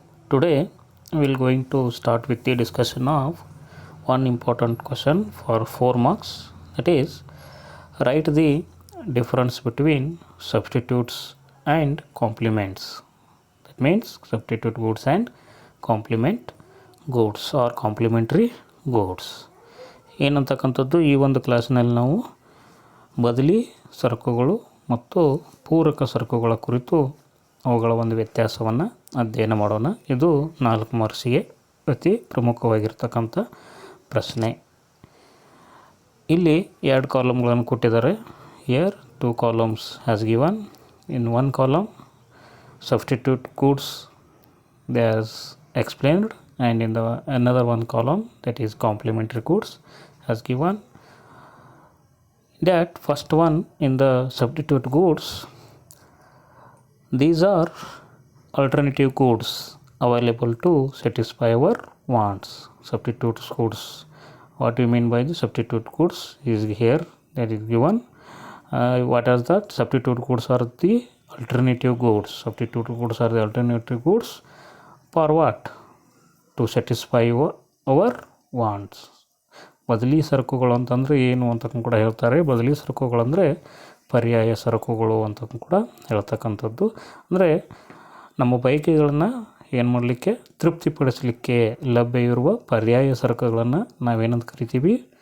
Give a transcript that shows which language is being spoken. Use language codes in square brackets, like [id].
[en] Today we will going to start with the discussion of one important question for 4 marks, that is write the difference between substitutes and complements. That means substitute goods and complement goods or complementary goods. [kn] ಏನಂತಕ್ಕಂಥದ್ದು ಈ ಒಂದು ಕ್ಲಾಸ್ನಲ್ಲಿ ನಾವು ಬದಲಿ ಸರಕುಗಳು ಮತ್ತು ಪೂರಕ ಸರಕುಗಳ ಕುರಿತು ಅವುಗಳ ಒಂದು ವ್ಯತ್ಯಾಸವನ್ನು ಅಧ್ಯಯನ ಮಾಡೋಣ. ಇದು 4 ಮಾರ್ಕ್ಸಿಗೆ ಅತಿ ಪ್ರಮುಖವಾಗಿರ್ತಕ್ಕಂಥ ಪ್ರಶ್ನೆ. ಇಲ್ಲಿ 2 ಕಾಲಮ್ಗಳನ್ನು ಕೊಟ್ಟಿದ್ದಾರೆ. [en] Here 2 columns has given. In 1 column substitute goods they has explained, and in the another 1 column, that is complementary goods, has given. That first one, in the substitute goods, these are alternative goods available to satisfy our wants. Substitute goods, what do you mean by the substitute goods is here, that is given. What is that? Substitute goods are the alternative goods. Substitute goods are the alternative goods for what? To satisfy our wants. [kn] ಬದಲಿ ಸರಕುಗಳು ಅಂತಂದರೆ ಏನು ಅಂತ ಕೂಡ ಹೇಳ್ತಾರೆ. ಬದಲಿ ಸರಕುಗಳಂದರೆ ಪರ್ಯಾಯ ಸರಕುಗಳು ಅಂತ ಕೂಡ ಹೇಳ್ತಕ್ಕಂಥದ್ದು. ಅಂದರೆ ನಮ್ಮ ಬಯಕೆಗಳನ್ನು ಏನು ಮಾಡಲಿಕ್ಕೆ, ತೃಪ್ತಿಪಡಿಸಲಿಕ್ಕೆ ಲಭ್ಯವಿರುವ ಪರ್ಯಾಯ ಸರಕುಗಳನ್ನು ನಾವೇನಂತ ಕರಿತೀವಿ?